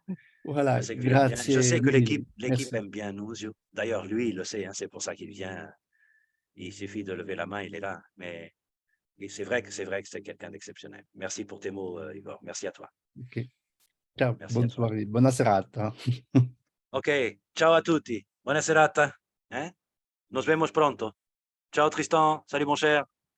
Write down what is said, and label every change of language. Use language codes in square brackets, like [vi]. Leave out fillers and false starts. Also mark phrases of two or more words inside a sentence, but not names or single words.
[fr] voilà, Je sais que tu l'aimes bien. Je sais que [it] grazie mille. [fr] l'équipe aime bien Nunzio. D'ailleurs, lui, il le sait, hein, c'est pour ça qu'il vient. Il suffit de lever la main, il est là. Mais c'est vrai que c'est quelqu'un d'exceptionnel. Merci pour tes mots, Igor. Merci à toi. [it] Ok. Ciao, [fr] Merci bonne à toi. soirée, [it] buona serata. Ok, ciao à tutti. Buona serata. [es] Nos vemos pronto. [fr] Ciao Tristan. Salut mon cher.